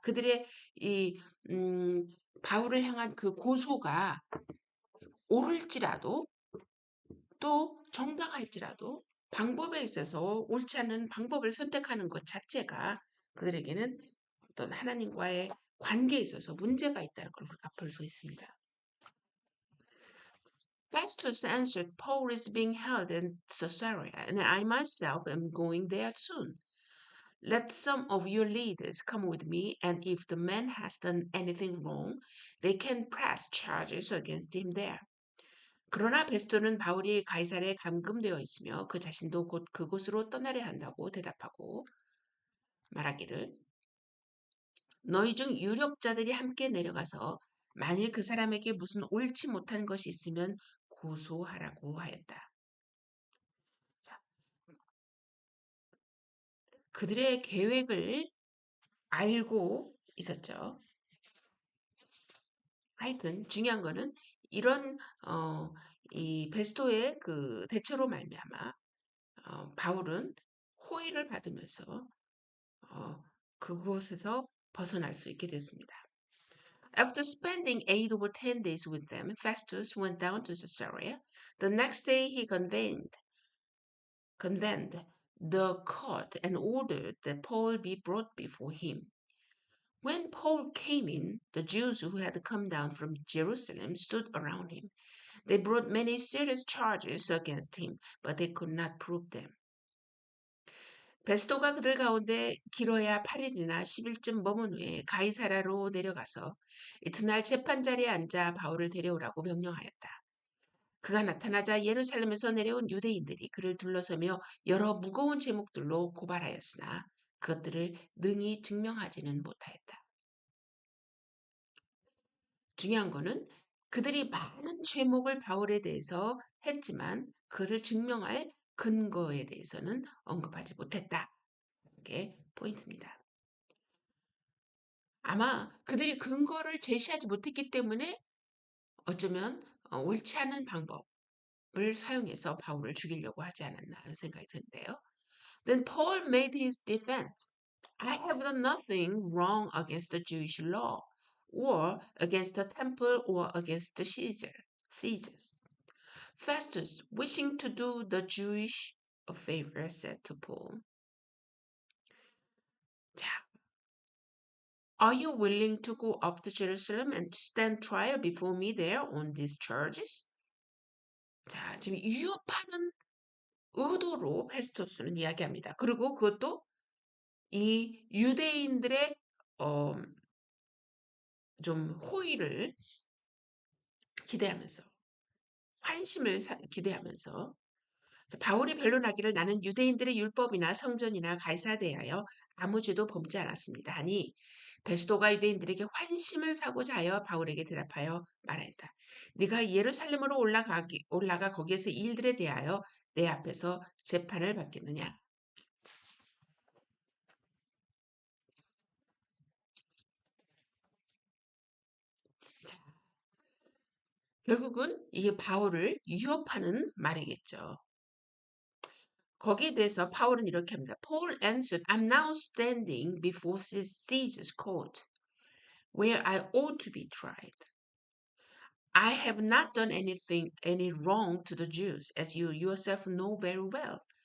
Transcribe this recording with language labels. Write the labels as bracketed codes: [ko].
[ko] 그들의 이 바울을 향한 그 고소가 옳을지라도 또 정당할지라도 방법에 있어서 옳지 않은 방법을 선택하는 것 자체가 그들에게는 어떤 하나님과의 관계에 있어서 문제가 있다는 걸 우리가 볼 수 있습니다. [en] Festus answered, Paul is being held in Caesarea, and I myself am going there soon. Let some of your leaders come with me, and if the man has done anything wrong, they can press charges against him there. [ko] 그러나 베스토는 바울이 가이사랴에 감금되어 있으며 그 자신도 곧 그곳으로 떠나려 한다고 대답하고 말하기를 너희 중 유력자들이 함께 내려가서 만일 그 사람에게 무슨 옳지 못한 것이 있으면 고소하라고 하였다. 자, 그들의 계획을 알고 있었죠. 하여튼 중요한 거는 이런 이 베스토의 그 대처로 말미암아 바울은 호의를 받으면서 그곳에서 벗어날 수 있게 됐습니다. [en] After spending 8 or 10 days with them, Festus went down to Caesarea. The next day he convened the court and ordered that Paul be brought before him. When Paul came in, the Jews who had come down from Jerusalem stood around him. They brought many serious charges against him, but they could not prove them. [ko] 베스도가 그들 가운데 길어야 8일이나 10일쯤 머문 후에 가이사라로 내려가서 이튿날 재판자리에 앉아 바울을 데려오라고 명령하였다. 그가 나타나자 예루살렘에서 내려온 유대인들이 그를 둘러서며 여러 무거운 제목들로 고발하였으나 그것들을 능히 증명하지는 못하였다. 중요한 거는 그들이 많은 죄목을 바울에 대해서 했지만 그를 증명할 근거에 대해서는 언급하지 못했다. 이게 포인트입니다. 아마 그들이 근거를 제시하지 못했기 때문에 어쩌면 옳지 않은 방법을 사용해서 바울을 죽이려고 하지 않았나 하는 생각이 드는데요. [en] Then Paul made his defense. I have done nothing wrong against the Jewish law or against the temple or against the Caesars. Festus, wishing to do the Jewish a favor, said to Paul, 자, Are you willing to go up to Jerusalem and to stand trial before me there on these charges? [ko] 자, 지금 위협하는 의도로 페스토스는 이야기합니다. 그리고 그것도 이 유대인들의 좀 호의를 기대하면서 환심을 기대하면서 바울이 변론하기를 나는 유대인들의 율법이나 성전이나 가이사에 대하여 아무 죄도 범지 않았습니다 하니 베스도가 유대인들에게 환심을 사고자 하여 바울에게 대답하여 말하였다. 네가 예루살렘으로 올라가 거기에서 이 일들에 대하여 내 앞에서 재판을 받겠느냐. 결국은 이게 바울을 위협하는 말이겠죠. 거기에 대해서 파울은 이렇게 합니다. [en] Paul answered, I'm now standing before Caesar's court, where I ought to be tried. I have not done any wrong to the Jews, as you yourself know very well.